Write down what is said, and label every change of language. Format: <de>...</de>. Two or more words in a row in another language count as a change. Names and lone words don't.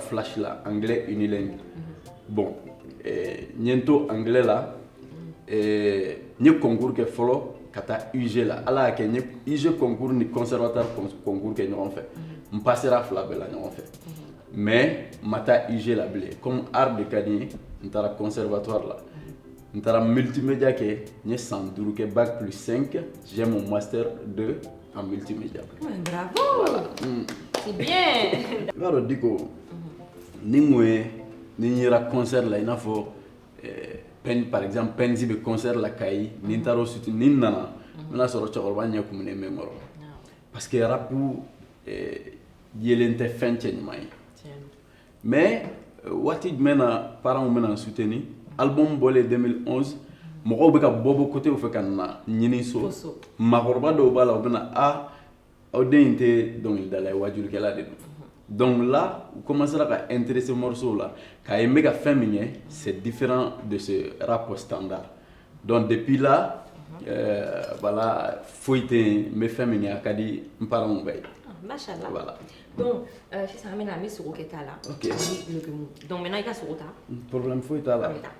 <bm>flash la</bm> <fr>anglais unilingue</fr> <bm>bon n ye n to anglais la n ye concours kɛ fɔlɔ ka taa UG la ala y'a kɛ n ye UG concours ni</bm> <fr>conservatoire concours</fr> <bm>kɛ ɲɔgɔn fɛ n passera fila bɛɛ la ɲɔgɔn fɛ mais n ma taa UG la bilen</bm> <fr>comme art de</fr> <bm>ka di n ye n taara conservatoire la n taara multimédia kɛ n ye san 5 kɛ</bm> <fr>bac plus 5 j'ai mon master 2 en multimédia. Bravo! Voilà. C'est bien!</fr> <bm>I b'a dɔn Diko ni n kun ye ni n yera concert la i n'a fɔ</bm> <fr>par exemple</fr> <bm>Penzi bɛ concert la Kayi ni n taara o suti ni n nana n bɛna sɔrɔ cɛkɔrɔba ɲɛ kumunen bɛ n kɔrɔ</bm> <fr>parce que rap</fr> <bm>yelen tɛ fɛn cɛ ɲuman ye mais waati jumɛn na parents bɛna n</bm> <fr>soutenir album</fr> <bm>bɔlen 2011 mɔgɔw bɛ ka bɔ côté fɛ ka na ɲini so maakɔrɔba dɔw b'a la u bɛna aw den in tɛ dɔnkilidala ye wajulikɛla de don</bm> <fr>donc là</fr> <bm>u commencera ka intéresser morceau la k'a ye n bɛ ka fɛn min kɛ</bm> <fr>c'est différent de ce rap standard donc depuis là voilà</fr> <bm>foyi tɛ yen n bɛ fɛn min kɛ a ka di n parents bɛɛ ye. Machallah.</bm> <fr>Voilà.</fr> <bm>Donc, sisan an bɛna an bɛ sogo kɛ ta la. Ok.</bm> <fr>Donc maintenant</fr> <bm>i ka sogo ta. Problème foyi t'a la. An bɛ taa.</bm>